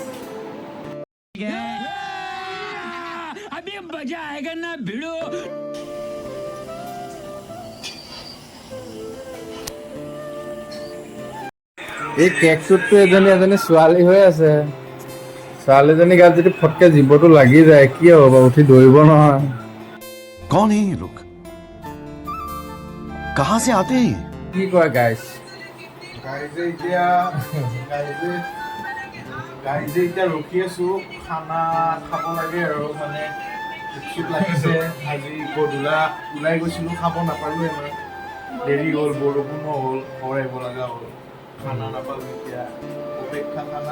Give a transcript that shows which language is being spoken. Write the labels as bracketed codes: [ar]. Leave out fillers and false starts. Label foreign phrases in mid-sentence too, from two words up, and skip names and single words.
[as] এই কেকটোততো এজনী ছোৱালী হৈ আছে ছোৱালীজনী গাত যদি ফটকে জীৱটো লাগি যায় কি হ'ব উঠি দৌৰিব নহয় [hi] कौन है ये लोग कहां से आते हैं [as] কি কয় গাইছ গাইজে এতিয়া ৰখি আছো খানা খাব লাগে আৰু মানে উৎসুক লাগিছে আজি গধূলা ওলাই গৈছিলোঁ খাব নাপালোঁ এবাৰ দেৰি হ'ল বৰষুণো হ'ল ঘৰ আহিব লগা হ'ল খানা নাপালোঁ এতিয়া অপেক্ষা খানা